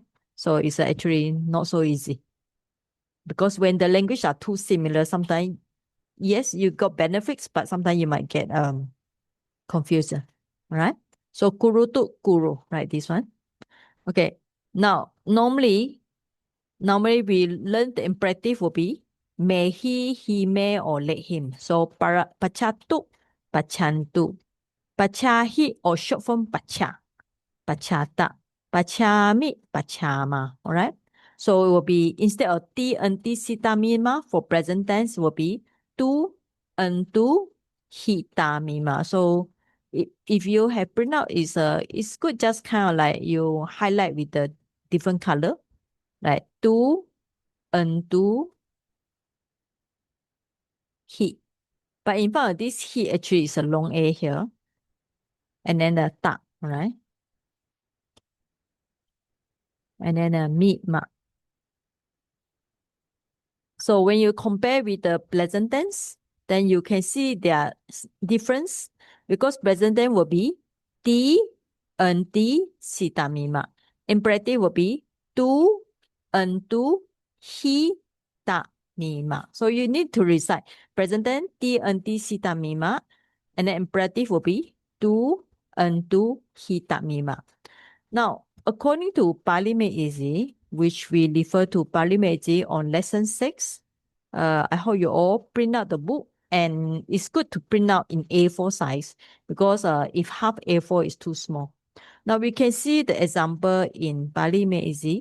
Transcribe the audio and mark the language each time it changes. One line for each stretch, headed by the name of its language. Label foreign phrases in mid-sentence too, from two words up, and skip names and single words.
English: So it's actually not so easy. Because when the language are too similar, sometimes, yes, you got benefits, but sometimes you might get confused. All right. So guru to guru, right? This one. Okay. Now, normally we learn the imperative will be may he may, or let him.
Pali: So pachatu, pachantu, pachahi,
English: or short form
Pali: pacha, pachata, pachami, pachama.
English: All right. So it will be instead of
Pali: ti, anti, sita, mima
English: for present tense will be
Pali: tu, antu, hita, mima.
English: So if you have print out, it's good just kind of like you highlight with the different color, like
Pali: tu, antu, he.
English: But in front of this he actually is a long A here. And then the ta, right? And then the mi, ma. So when you compare with the present tense, then you can see their difference because present tense will be
Pali: ti, anti, sita, mima.
English: Imperative will be tu,
Pali: antu, hi, ta, mima.
English: So you need to recite present tense
Pali: ti, anti, sita, mima,
English: and then imperative will be tu,
Pali: antu, hi, ta, mima.
English: Now, according to Pali Made Easy, which we refer to Pali Made Easy on lesson 6, I hope you all print out the book, and it's good to print out in A4 size because if half A4 is too small. Now we can see the example in Pali Made Easy.